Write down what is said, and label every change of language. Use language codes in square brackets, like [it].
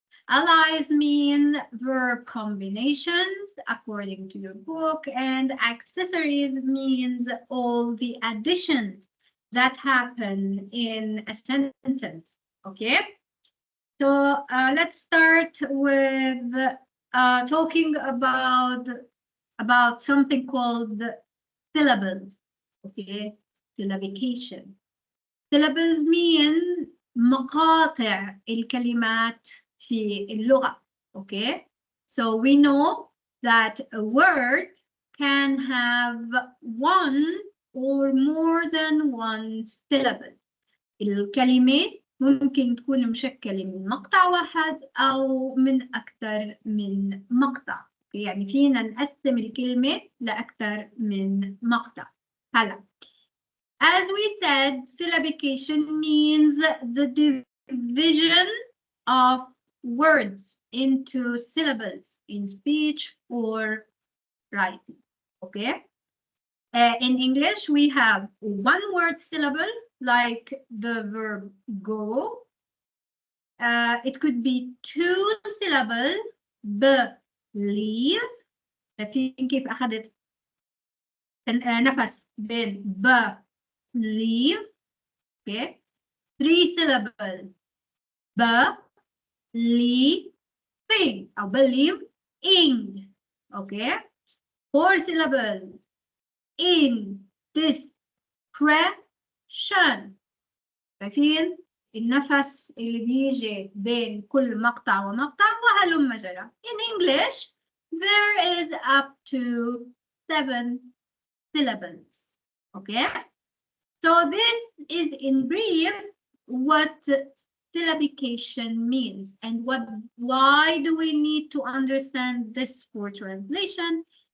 [en] Allies mean verb combinations according to your book, and accessories means all the additions that happen in a sentence, okay? So let's start with talking about something called syllables. Okay, syllabication. Syllables mean [ar] مقاطع الكلمات في اللغة. [en] Okay, so we know that a word can have one or more than one syllable. [ar] الكلمة ممكن تكون مشكلة من مقطع واحد أو من أكثر من مقطع. يعني فينا نقسم الكلمة لأكثر من مقطع. [en] هلا as we said, syllabication means the division of words into syllables in speech or writing. Okay? In English, we have one word syllable, like the verb go. It could be two syllable, believe. [ar] شايفين كيف أخذت نفس بين believe. [en] Okay. Three syllable, believing أو believing. Okay. Four syllables, in discretion. [ar] شايفين النفس اللي بيجي بين كل مقطع ومقطع وهلم جرى. [en] In English, there is up to 7 syllables. Okay? So this is in brief what syllabication means and why do we need to understand this for translation?